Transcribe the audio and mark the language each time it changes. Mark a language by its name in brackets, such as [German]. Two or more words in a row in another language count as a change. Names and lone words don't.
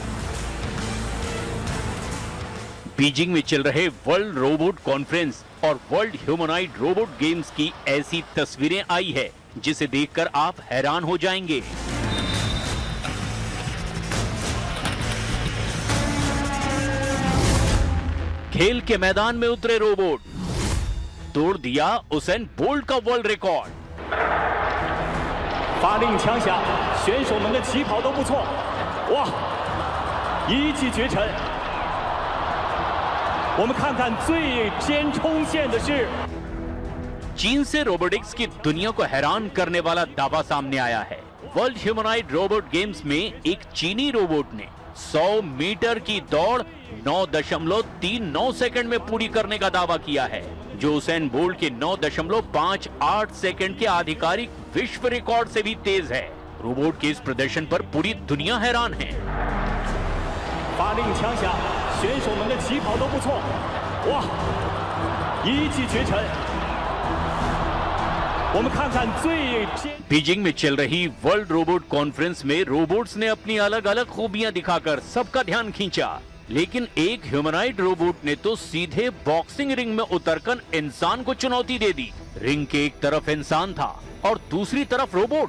[Hindi] बीजिंग में चल रहे वर्ल्ड रोबोट कॉन्फ्रेंस और वर्ल्ड ह्यूमनॉइड रोबोट गेम्स की ऐसी तस्वीरें आई है जिसे देखकर आप हैरान हो जाएंगे। खेल के मैदान में उतरे रोबोट, तोड़ दिया उसेन बोल्ट का [English] world record. [Chinese] 发令枪响，选手们的起跑都不错，哇，一骑绝尘。我们看看最先冲线的是 [Hindi] चीन से रोबोटिक्स की दुनिया को हैरान करने वाला दावा सामने आया है। वर्ल्ड ह्यूमनॉइड रोबोट गेम्स में एक चीनी रोबोट ने 100 मीटर की दौड़ 9.39 सेकंड में पूरी करने का दावा किया है, जो उसेन बोल्ट के 9.58 सेकंड के आधिकारिक विश्व रिकॉर्ड से भी तेज है। रोबोट के इस प्रदर्शन पर पूरी दुनिया हैरान है। [Chinese] 发令枪响，选手们的起跑都不错，哇，一骑绝尘。我们看看最先 [Hindi] बीजिंग में चल रही वर्ल्ड रोबोट कॉन्फ्रेंस में रोबोट्स ने अपनी अलग अलग खूबियां दिखाकर सबका ध्यान खींचा। लेकिन एक [English] humanoid robot [Hindi] ने तो सीधे [English] boxing ring [Hindi] में उतरकर इंसान को चुनौती दे दी। रिंग के एक तरफ इंसान था और दूसरी तरफ रोबोट।